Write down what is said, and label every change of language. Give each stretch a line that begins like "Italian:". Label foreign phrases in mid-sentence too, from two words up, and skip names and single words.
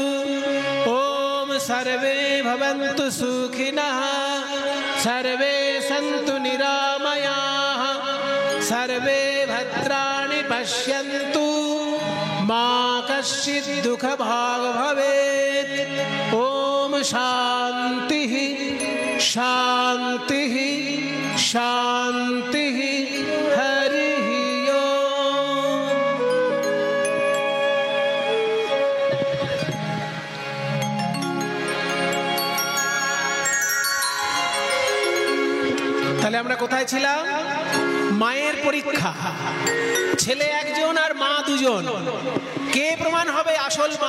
Sanskrit: ओम सर्वे भवन्तु सुखिनः सर्वे सन्तु निरामयाः सर्वे भद्राणि पश्यन्तु मा कश्चित् दुःखभाग् भवेत्। ओम शान्तिः शान्तिः शान्तिः हरिः ओम्।
Bangla: তাহলে আমরা কোথায় ছিলাম? মায়ের পরীক্ষা। ছেলে একজন আর মা দুজন, কে প্রমাণ হবে আসল মা?